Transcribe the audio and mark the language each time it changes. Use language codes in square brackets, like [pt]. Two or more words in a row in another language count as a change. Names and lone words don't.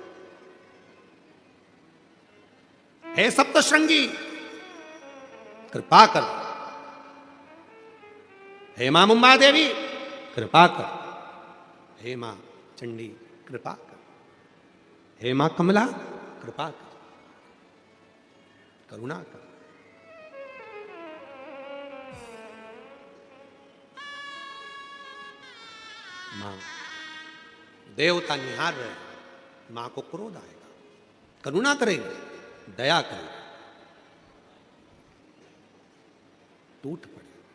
[hi] हे सप्तशृंगी कृपा कर, हे मां मुंबा देवी कृपा कर, हे मां चंडी कृपा कर, हे मां कमला कृपा कर, करुणा कर। मां देवता निहार रहे, मां को क्रोध आएगा, करुणा करेंगे, दया करेंगे, टूट पड़े।